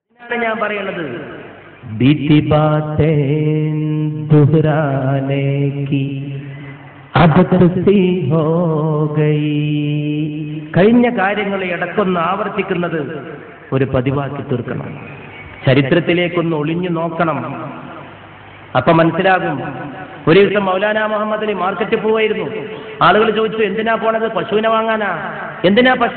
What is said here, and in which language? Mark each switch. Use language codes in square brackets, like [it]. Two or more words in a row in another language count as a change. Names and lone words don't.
[ml] ഞാൻ പറയുന്നത് [hi] बीती बातें दोहराने की आदत सी हो गई. [ml] കഴിഞ്ഞ കാര്യങ്ങളെ ഇടക്കൊന്ന് ആവർത്തിക്കുന്നത് ഒരു പതിവാക്കി തീർക്കണം. ചരിത്രത്തിലേക്കൊന്ന് ഒളിഞ്ഞു നോക്കണം. അപ്പൊ മനസ്സിലാകും. ഒരു ദിവസം മൗലാന മുഹമ്മദ് അലി മാർക്കറ്റിൽ പോവായിരുന്നു. ആളുകൾ ചോദിച്ചു, എന്തിനാ പോണത്? പശുവിനെ വാങ്ങാനാ. എന്തിനാ പശു?